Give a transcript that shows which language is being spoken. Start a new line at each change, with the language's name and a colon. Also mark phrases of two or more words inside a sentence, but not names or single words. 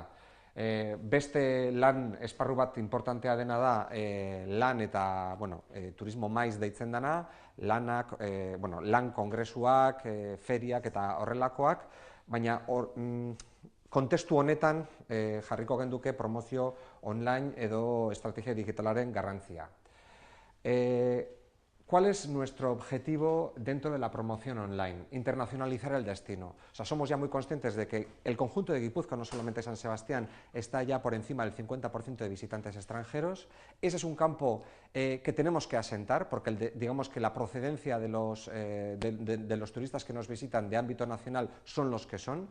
Basque: Beste lan esparru bat importantea dena da lan eta turismo maiz deitzen dena, lan kongresuak, feriak eta horrelakoak, baina kontestu honetan jarriko genduke promozio online edo estrategia digitalaren garrantzia.
Spanish: ¿Cuál es nuestro objetivo dentro de la promoción online? Internacionalizar el destino. O sea, somos ya muy conscientes de que el conjunto de Guipúzcoa, no solamente San Sebastián, está ya por encima del 50% de visitantes extranjeros. Ese es un campo que tenemos que asentar, porque digamos que la procedencia de los turistas que nos visitan de ámbito nacional son los que son.